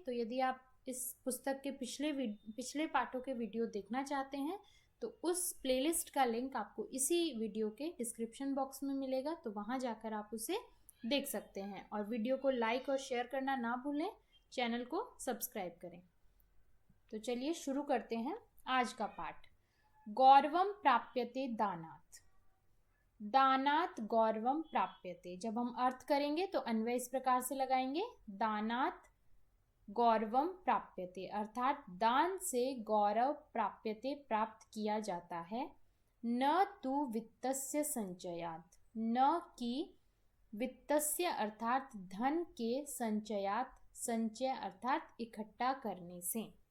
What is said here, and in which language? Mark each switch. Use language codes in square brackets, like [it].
[hi] तो यदि आप इस पुस्तक के पिछले पाठों के वीडियो देखना चाहते हैं तो उस प्लेलिस्ट का लिंक आपको इसी वीडियो के डिस्क्रिप्शन बॉक्स में मिलेगा, तो वहां जाकर आप उसे देख सकते हैं। और वीडियो को लाइक और शेयर करना ना भूलें, चैनल को सब्सक्राइब करें। तो चलिए शुरू करते हैं आज का पाठ। [sa] गौरवम प्राप्यते दानात्। दानात् गौरवम प्राप्यते। [hi] जब हम अर्थ करेंगे तो अन्वय इस प्रकार से लगाएंगे, [sa] दानात् गौरवम प्राप्यते, [hi] अर्थात दान से गौरव प्राप्यते प्राप्त किया जाता है। [sa] न तु वित्तस्य संचयात्, [hi] न कि वित्तस्य अर्थात धन के, संचयात् संचय अर्थात इकट्ठा करने से।